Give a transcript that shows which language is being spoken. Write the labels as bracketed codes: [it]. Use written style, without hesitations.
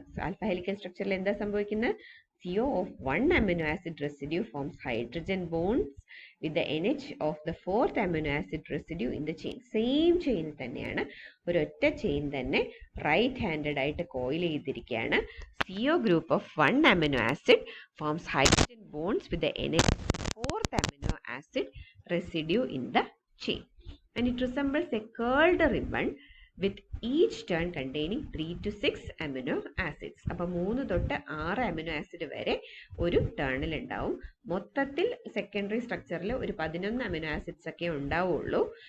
[ml] Alpha helical സ്ട്രക്ചറിൽ എന്താ സംഭവിക്കുന്നത്? [en] CO of one amino acid residue forms hydrogen bonds with the NH of the fourth amino acid residue in the chain. [ml] Same chain തന്നെയാണ്, ഒരൊറ്റ chain തന്നെ right handed ആയിട്ട് coil ചെയ്തിരിക്കുകയാണ്. [en] CO group of one amino acid forms hydrogen bonds with the NH of the fourth amino acid residue in the chain. And it resembles a curled ribbon with each turn containing 3 to 6 amino acids. [ml] അപ്പോൾ 3 തൊട്ട് 6 amino acid വരെ ഒരു ടേണിൽ ഉണ്ടാവും. മൊത്തത്തിൽ secondary സ്ട്രക്ചറിൽ ഒരു 11 amino acids ഒക്കെ ഉണ്ടാവുള്ളൂ.